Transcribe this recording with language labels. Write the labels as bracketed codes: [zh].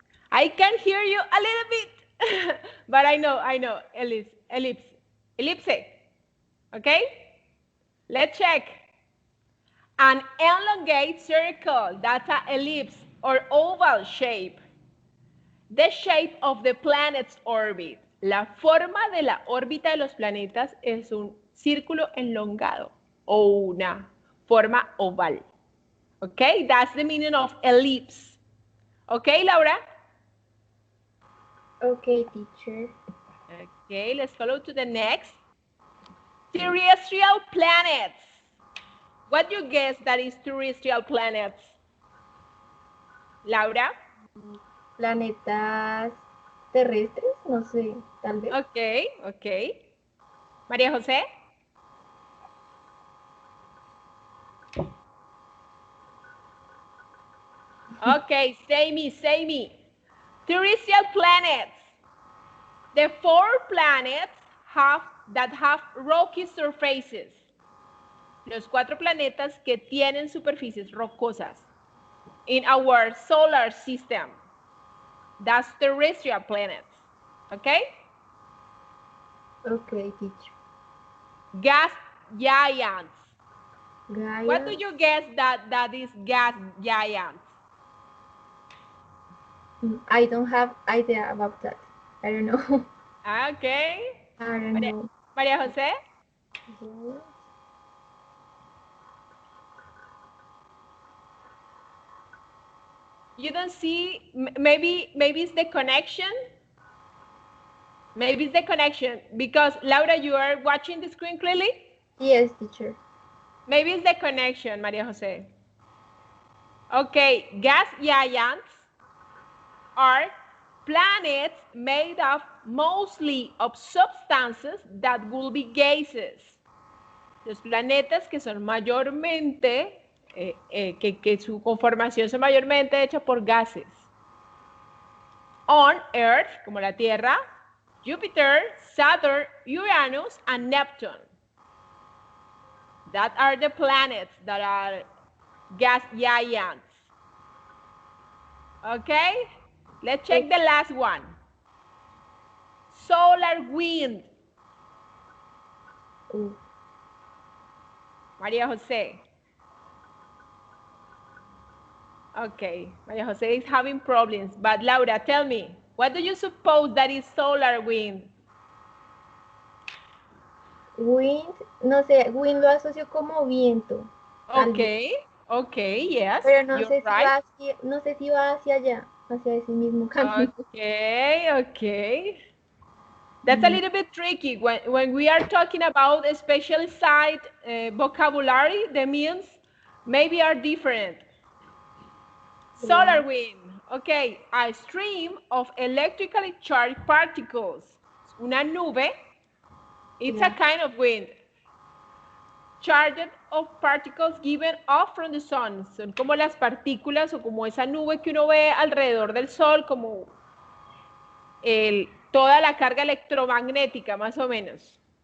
[en] I can hear you a little bit, but I know, ellipse. Okay? Let's check. An elongate circle, that's an ellipse or oval shape. The shape of the planet's orbit. [es] La forma de la órbita de los planetas es un círculo elongado o una forma oval. [en] Okay, that's the meaning of ellipse. Okay, Laura? Okay, teacher. Okay, let's follow to the next. Terrestrial planets. What do you guess that is terrestrial planets? Laura? [es] Planetas terrestres, no sé, tal vez. [en] Okay, okay. María José? Okay, say me. Terrestrial planets. The 4 planets that have rocky surfaces. Los 4 planetas que tienen superficies rocosas. In our solar system. That's terrestrial planets. Okay? Okay, teacher. Gas giants. Gaia. What do you guess that is gas giants? I don't have idea about that. I don't know. Okay. I don't know. María José? You don't see, maybe it's the connection? Maybe it's the connection because Laura, you are watching the screen clearly? Yes, teacher. Maybe it's the connection, María José. Okay, gas giants are planets made up mostly of substances that will be gases. Los planetas que son mayormente, que su conformación son mayormente hecha por gases. On Earth, [es] como la Tierra, [en] Jupiter, Saturn, Uranus, and Neptune. That are the planets that are gas giants. Okay? Let's check the last one. Solar wind. Maria Jose. Okay, Maria Jose is having problems. But Laura, tell me, what do you suppose that is solar wind? [es] Wind, no sé, wind lo asocio como viento. [en] Okay, okay, yes, [es] pero no [en] you're [es] sé si [en] right. [es] va hacia, no sé si va hacia allá, hacia ese mismo camino. [en] Okay, okay. That's a little bit tricky. When we are talking about a specialized vocabulary, the means maybe are different. Solar wind. Okay, a stream of electrically charged particles. [es] Una nube. [en] It's a kind of wind. Charged of particles given off from the sun. [es] Son como las partículas o como esa nube que uno ve alrededor del sol, como toda la carga electromagnética, más o menos.